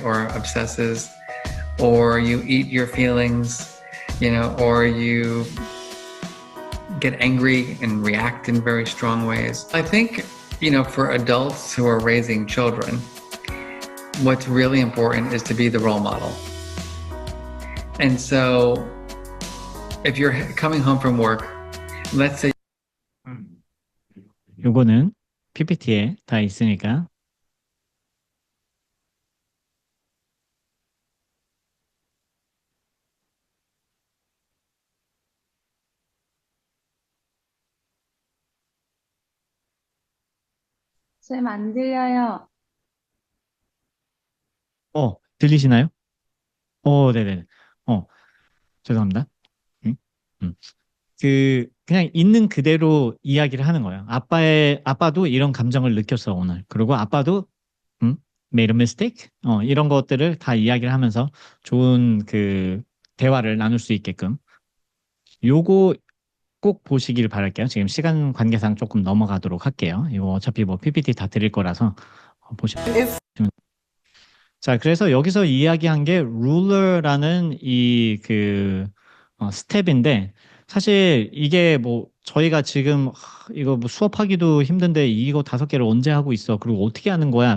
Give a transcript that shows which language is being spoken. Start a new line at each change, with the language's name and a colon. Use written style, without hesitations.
English: Or obsesses, or you eat your feelings, you know, or you get angry and react in very strong ways. I think, you know, for adults who are raising children, what's really important is to be the role model. And so if you're coming home from work, let's say
Korean: 요거는 PPT에 다 있으니까. 쌤, 안 들려요. 들리시나요? 네네. 죄송합니다. 음, 음. 그냥 있는 그대로 이야기를 하는 거예요. 아빠도 이런 감정을 느꼈어, 오늘. 그리고 아빠도,
English: made a mistake?
Korean: 이런 것들을 다 이야기를 하면서 좋은 대화를 나눌 수 있게끔. 요거 꼭 보시길 바랄게요. 지금 시간 관계상 조금 넘어가도록 할게요. 이거 어차피 뭐 PPT 다 드릴 거라서 보시면.
English: If
Korean: 자, 그래서 여기서 이야기한 게 룰러라는 스텝인데, 사실 이게 뭐 저희가 지금 이거 뭐 수업하기도 힘든데 이거 5개를 언제 하고 있어? 그리고 어떻게 하는 거야?